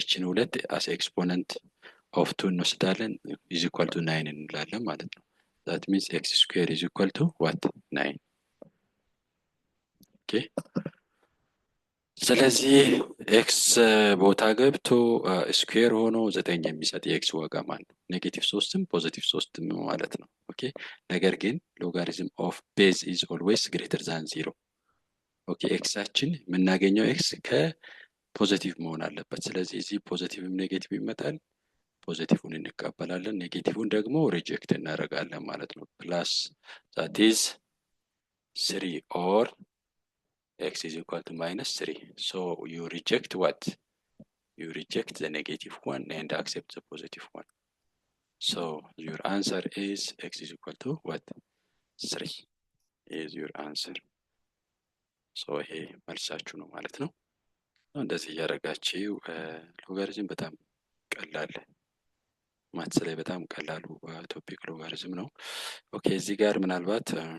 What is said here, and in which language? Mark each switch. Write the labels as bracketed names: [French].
[English] እቺን ሁለት as exponent of 2 [Amharic] እንወስዳለን [English] is equal to 9 [Amharic] እንላለን ማለት ነው። [English] that means x square is equal to what 9. [Amharic] okay, ስለዚህ ኤክስ ቦታ ገብቶ ስኩዌር ሆኖ 9 የሚሰጥ የኤክስ ዋጋ ማለት ነው ኔጌቲቭ 3ም ፖዚቲቭ 3ም ማለት ነው። ኦኬ ነገር ግን [English] ሎጋሪዝም ኦፍ ቤዝ ኢዝ ኦልዌይስ ግሬተር ዛን 0። [Amharic] ኦኬ ኤክሳችን የምናገኘው ኤክስ ከፖዚቲቭ መሆን አለበት። ስለዚህ እዚህ ፖዚቲቭም ኔጌቲቭ ይመጣል፣ ፖዚቲቭን እንቀበላለን፣ ኔጌቲቭን ደግሞ ሪጀክት እናደርጋለን ማለት ነው። ፕላስ [English] that is 3 or x is equal to minus 3. so you reject what? You reject the negative one and accept the positive one. so your answer is x is equal to what? 3 is your answer. [Amharic] so ይሄ መልሳችሁ ነው ማለት ነው። እንደዚህ እያደረጋችሁ ሎጋሪዝም በጣም ቀላል ማትስ ላይ በጣም ቀላሉ ቶፒክ ሎጋሪዝም ነው። ኦኬ እዚህ ጋር ምናልባት